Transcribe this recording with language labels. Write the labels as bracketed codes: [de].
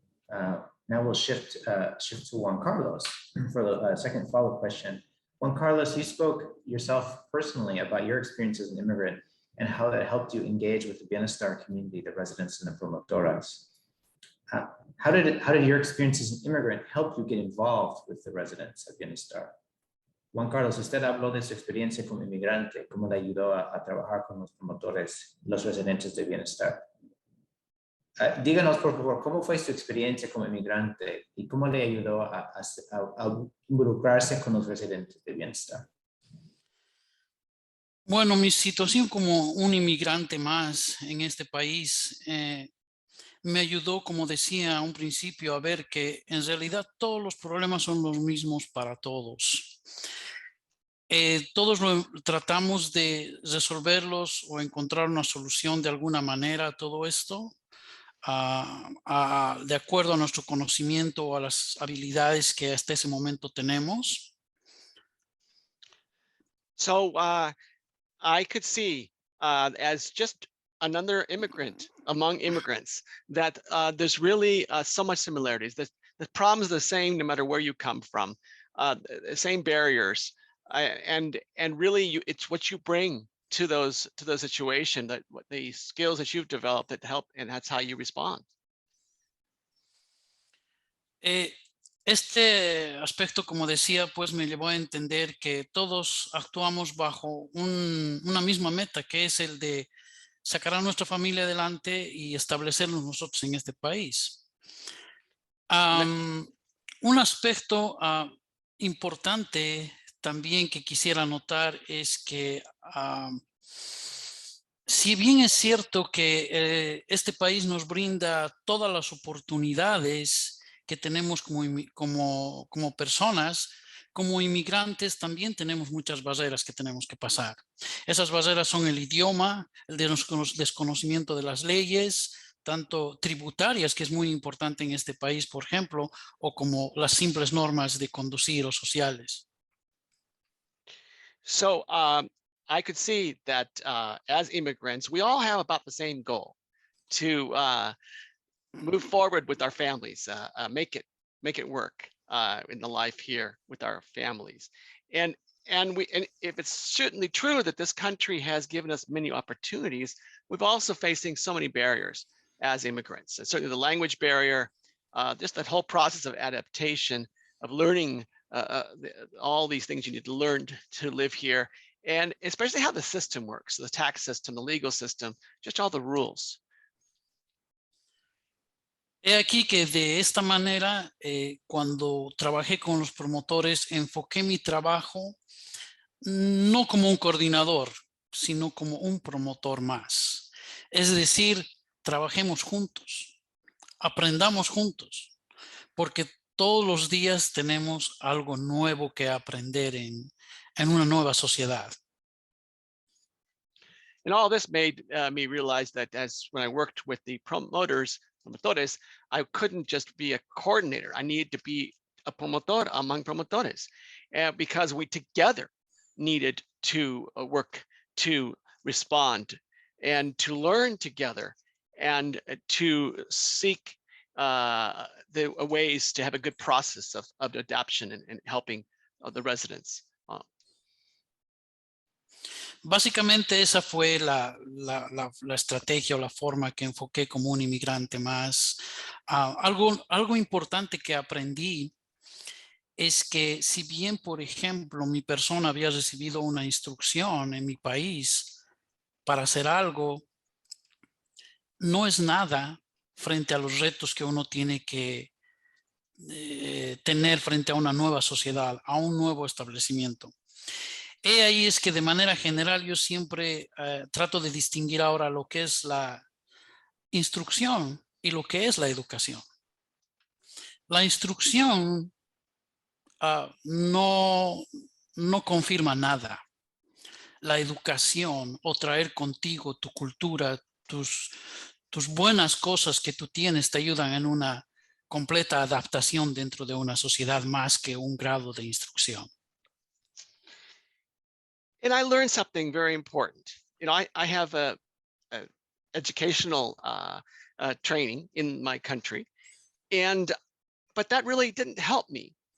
[en] Now we'll shift to Juan Carlos for the second follow-up question. Juan Carlos, you spoke yourself personally about your experience as an immigrant and how that helped you engage with the Bienestar community, the residents and the promotoras. How did your experience as an immigrant help you get involved with the residents of Bienestar? [es] Juan Carlos, usted habló de su experiencia como inmigrante, cómo le ayudó a trabajar con los promotores, los residentes de Bienestar. Díganos, por favor, ¿cómo fue su experiencia como inmigrante y cómo le ayudó a involucrarse con los residentes de Bienestar? Bueno, mi situación como un inmigrante más en este país me ayudó, como decía a un principio, a ver que en realidad todos los problemas son los mismos para todos. Todos tratamos de resolverlos o encontrar una solución de alguna manera a todo esto. De acuerdo a nuestro conocimiento o a las habilidades que hasta ese momento tenemos. [en] So I could see as just another immigrant among immigrants that there's really so much similarities. The problems are the same no matter where you come from, the same barriers, and really it's what you bring to those situations, that what the skills that you've developed that help, and that's how you respond. [es] Este aspecto, como decía, pues me llevó a entender que todos actuamos bajo una misma meta, que es el de sacar a nuestra familia adelante y establecernos nosotros en este país. Un aspecto importante también que quisiera notar es que si bien es cierto que este país nos brinda todas las oportunidades que tenemos como personas, como inmigrantes también tenemos muchas barreras que tenemos que pasar. Esas barreras son el idioma, el desconocimiento de las leyes, tanto tributarias, que es muy importante en este país, por ejemplo, o como las simples normas de conducir o sociales. [en] So I could see that as immigrants, we all have about the same goal, to move forward with our families, make it work in the life here with our families. And if it's certainly true that this country has given us many opportunities, we've also facing so many barriers as immigrants. And certainly the language barrier, just that whole process of adaptation, of learning all these things you need to learn to live here, and especially how the system works, the tax system, the legal system, just all the rules. [es] He aquí que de esta manera, cuando trabajé con los promotores, enfoqué mi trabajo no como un coordinador, sino como un promotor más. Es decir, trabajemos juntos, aprendamos juntos, porque todos los días tenemos algo nuevo que aprender en una nueva sociedad. [en] And all this made me realize that when I worked with the promotores, I couldn't just be a coordinator. I needed to be a promotor among promotores, because we together needed to work to respond and to learn together and to seek the ways to have a good process of adoption and helping the residents. [es] Básicamente esa fue la estrategia o la forma que enfoqué como un inmigrante más. Algo importante que aprendí es que si bien, por ejemplo, mi persona había recibido una instrucción en mi país para hacer algo, no es nada frente a los retos que uno tiene que tener frente a una nueva sociedad, a un nuevo establecimiento. He ahí es que de manera general yo siempre trato de distinguir ahora lo que es la instrucción y lo que es la educación. La instrucción no confirma nada. La educación o traer contigo tu cultura, tus buenas cosas que tú tienes te ayudan en una completa adaptación dentro de una sociedad más que un grado de instrucción. [en] And I learned something very important. I have a educational training in my country, but that really didn't help me.